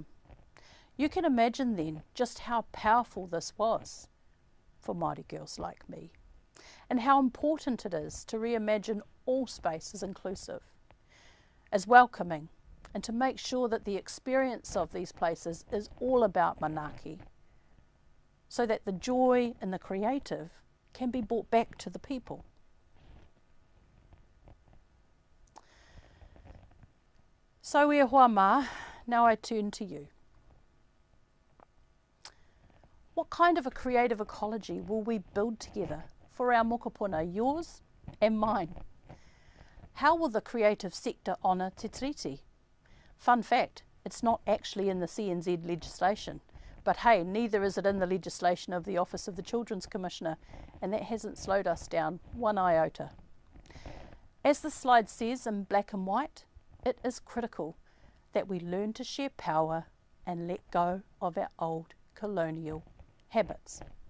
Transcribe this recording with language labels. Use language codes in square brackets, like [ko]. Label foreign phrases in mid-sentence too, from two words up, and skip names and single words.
[en] You can imagine then just how powerful this was for Māori girls like me, and how important it is to reimagine all space as inclusive, as welcoming, and to make sure that the experience of these places is all about manaaki, so that the joy and the creative can be brought back to the people. [mi] So e hoa mā, [en] now I turn to you. What kind of a creative ecology will we build together for our mokopuna, yours and mine? How will the creative sector honour te tiriti? Fun fact, it's not actually in the CNZ legislation, but hey, neither is it in the legislation of the Office of the Children's Commissioner, and that hasn't slowed us down one iota. As the slide says in black and white, it is critical that we learn to share power and let go of our old colonial habits.